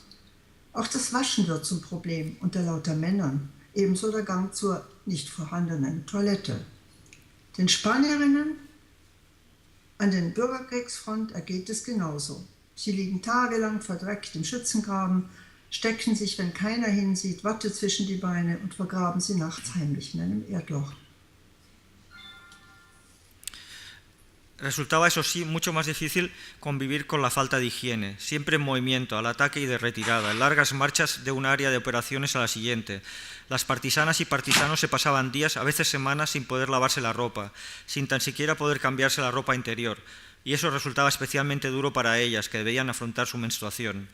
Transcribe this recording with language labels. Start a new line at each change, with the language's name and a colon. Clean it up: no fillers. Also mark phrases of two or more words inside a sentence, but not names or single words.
German: Auch das Waschen wird zum Problem unter lauter Männern, ebenso der Gang zur nicht vorhandenen Toilette. Den Spanierinnen an den Bürgerkriegsfront ergeht es genauso. Sie liegen tagelang verdreckt im Schützengraben, stecken sich, wenn keiner hinsieht, Watte zwischen die Beine und vergraben sie nachts heimlich in einem Erdloch.
Spanish: Resultaba, eso sí, mucho más difícil convivir con la falta de higiene, siempre en movimiento, al ataque y de retirada, en largas marchas de un área de operaciones a la siguiente. Las partisanas y partisanos se pasaban días, a veces semanas, sin poder lavarse la ropa, sin tan siquiera poder cambiarse la ropa interior, y eso resultaba especialmente duro para ellas, que debían afrontar su menstruación.